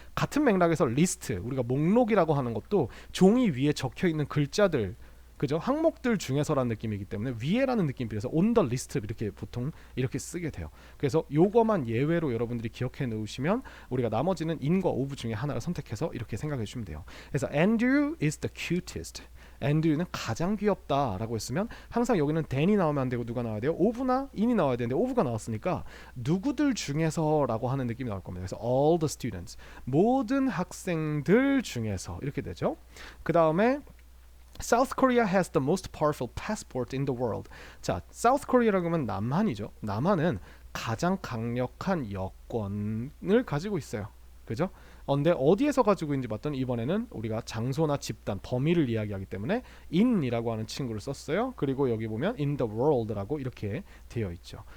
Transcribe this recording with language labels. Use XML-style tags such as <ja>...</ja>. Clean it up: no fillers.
<ko>같은 맥락에서 리스트, 우리가 목록이라고 하는 것도 종이 위에 적혀있는 글자들, 그죠? 항목들 중에서라는 느낌이기 때문에 위에라는 느낌이 비해서 on the list 이렇게 보통 이렇게 쓰게 돼요. 그래서 요거만 예외로 여러분들이 기억해 놓으시면 우리가 나머지는 in과 of 중에 하나를 선택해서 이렇게 생각해 주시면 돼요. 그래서</ko> <en>Andrew is the cutest.</en> <ko>Andrew는 가장 귀엽다라고 했으면 항상 여기는 than이 나오면 안 되고 누가 나와야 돼요? of나 in이 나와야 되는데 of가 나왔으니까 누구들 중에서라고 하는 느낌이 나올 겁니다. 그래서 all the students, 모든 학생들 중에서 이렇게 되죠. 그 다음에</ko> <en>South Korea has the most powerful passport in the world.</en> <ko>자, South Korea라고 하면 남한이죠. 남한은 가장 강력한 여권을 가지고 있어요. 그죠? 근데 어디에서 가지고 있는지 봤더니 이번에는 우리가 장소나 집단, 범위를 이야기하기 때문에 in이라고 하는 친구를 썼어요. 그리고 여기 보면 in the world라고 이렇게 되어 있죠.</ko>